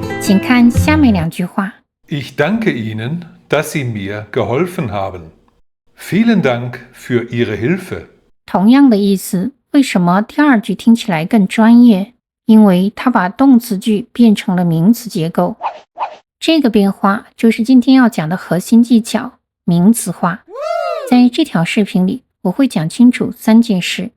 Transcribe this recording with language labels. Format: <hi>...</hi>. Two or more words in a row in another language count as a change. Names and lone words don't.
<zh>請看下面2句話。</zh> <de>Ich danke Ihnen, dass Sie mir geholfen haben. Vielen Dank für Ihre Hilfe.</de> <zh>同样的意思，为什麼第2句聽起來更專業？因為它把動詞句變成了名詞結構。這個變化就是今天要講的核心技巧——名詞化。在這條視頻裡，我會講清楚3件事。</zh>